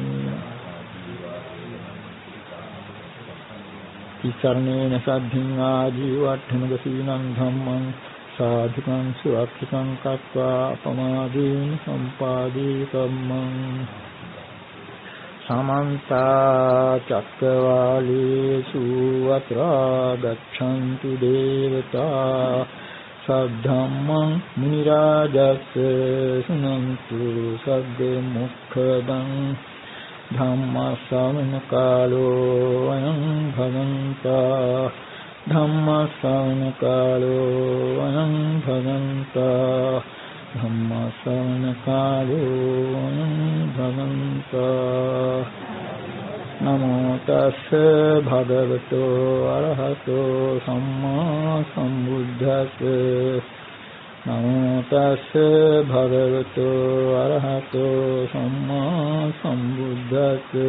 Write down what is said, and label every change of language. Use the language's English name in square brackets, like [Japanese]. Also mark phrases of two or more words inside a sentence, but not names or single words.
[Pali] ඉච්ඡානේන සද්ධින් ආජීවට්ඨමක සීලං ධම්මං සාධුකං සුරක්ෂිතං කତ୍වා අපමාදීන සම්පාදී කම්මං සමන්ත චක්කවාලේසු අත්‍රා ගච්ඡන්තු දේවතා සද්ධම්මං මුනි රාජස්ස සුනන්තු සග්ග මොක්ඛදං ධම්ම ශ්‍රවණ කාලෝ අයං භගන්තා ධම්ම ශ්‍රවණ කාලෝ අයං භගන්තා ධම්ම ශ්‍රවණ කාලෝ අයං භගන්තා නමෝ තස්ස භගවතෝ අරහතෝ සම්මා සම්බුද්දස්ස නමෝ තස්ස භගවතු අරහතෝ සම්මා සම්බුද්දස්ස